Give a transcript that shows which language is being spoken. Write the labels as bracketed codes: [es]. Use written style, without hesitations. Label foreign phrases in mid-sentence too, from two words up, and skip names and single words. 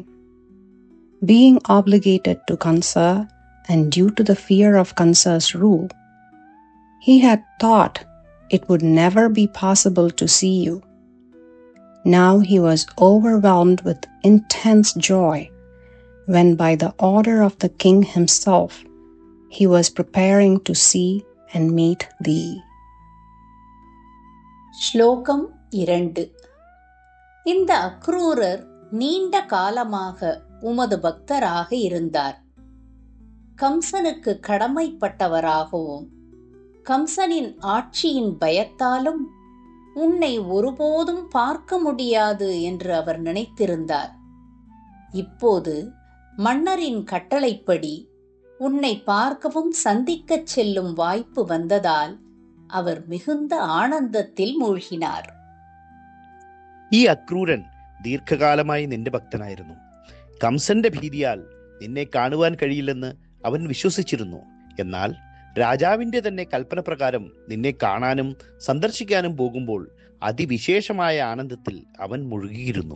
[en] Being obligated to Kamsa and due to the fear of Kamsa's rule, he had thought it would never be possible to see you. Now he was overwhelmed with intense joy when, by the order of the king himself, he was preparing to see and meet thee. [ta] ஸ்லோகம் 2. இந்த அக்ரூரர் நீண்ட காலமாக உமது பக்தராக இருந்தார். கம்சனுக்கு கடமைப்பட்டவராகவும் கம்சனின் ஆட்சியின் பயத்தாலும் உன்னை ஒருபோதும் பார்க்க முடியாது என்று அவர் நினைத்திருந்தார். இப்போது மன்னரின் கட்டளைப்படி உன்னை பார்க்கவும் சந்திக்கச் செல்லும் வாய்ப்பு வந்ததால் அவர் மிகுந்த ആനന്ദത്തിൽ മൂழ்கினார். [ml] ഈ അക്രൂരൻ ദീർഘകാലമായി നിന്റെ ഭക്തനായിരുന്നു. കംസന്റെ ഭീതിയാൽ നിന്നെ കാണുവാൻ കഴിയില്ലെന്ന് അവൻ വിശ്വസിച്ചിരുന്നു. എന്നാൽ രാജാവിന്റെ തന്നെ കൽപ്പന പ്രകാരം നിന്നെ കാണാനും സന്ദർശിക്കാനും പോകുമ്പോൾ അതിവിശേഷമായ ആനന്ദത്തിൽ അവൻ മുഴുകിയിരുന്നു.